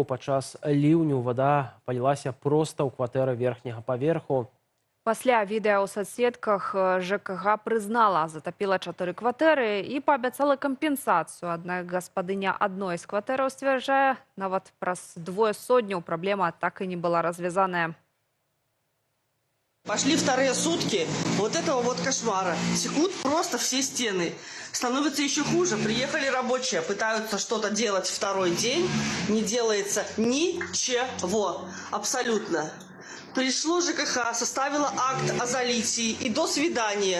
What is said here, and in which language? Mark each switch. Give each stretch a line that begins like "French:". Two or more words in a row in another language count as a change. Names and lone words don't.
Belarusian: Падчас ліўню вада палілася проста ў кватэры верхняга паверху. Пасля відэа ў соцсетках ЖКХ прызнала, затапіла 4 кватэры і паабяцала кампенсацыю. Аднак гаспадыня адной з кватэраў сцвярджае, нават праз 2 сотняў праблема так і не была развязаная.
Russian: Пошли вторые сутки вот этого вот кошмара. Секут просто все стены. Становится еще хуже. Приехали рабочие, пытаются что-то делать второй день. Не делается ничего. Абсолютно. Пришло ЖКХ, составило акт о залитии и до свидания.